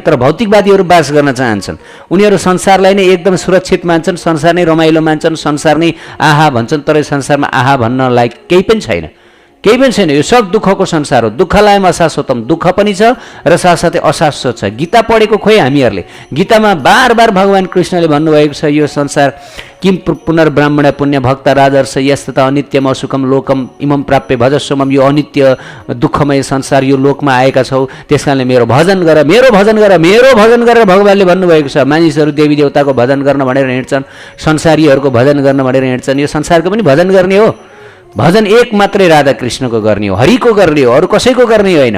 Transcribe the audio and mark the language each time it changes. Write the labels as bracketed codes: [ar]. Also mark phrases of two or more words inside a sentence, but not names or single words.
[ne] तर भौतिकवादीहरू बास गर्न चाहन्छन्। उनीहरू संसारलाई नै एकदम सुरक्षित मान्छन्, संसार नै रमाइलो मान्छन्, संसार नै आहा भन्छन्। तर संसारमा आहा भन्न लायक केही पनि छैन, केही पनि छैन। यो सब दुःखको संसार हो। [sa] दुःखलायम अशाश्वतम, [ne] दुःख पनि छ र साथसाथै अशाश्वत छ। गीता पढेको खोइ हामीहरूले? गीतामा बार बार भगवान् कृष्णले भन्नुभएको छ यो संसार [sa] किम पुनर्ब्राह्मण पुण्य भक्त राजर्ष यस्तता अनित्यम असुखम लोकम इमम प्राप्य भजस्वमम। [ne] यो अनित्य दुःखमय संसार यो लोकमा आएका छौ, त्यस कारणले मेरो भजन गर, मेरो भजन गर, मेरो भजन गरेर भगवान्ले भन्नुभएको छ। मानिसहरू देवी देवताको भजन गर्न भनेर हिँड्छन्, संसारीहरूको भजन गर्न भनेर हिँड्छन्। यो संसारको पनि भजन गर्ने हो। भजन एक मात्रै राधा कृष्णको गर्ने हो, हरिको गर्ने हो, अरू कसैको गर्ने होइन।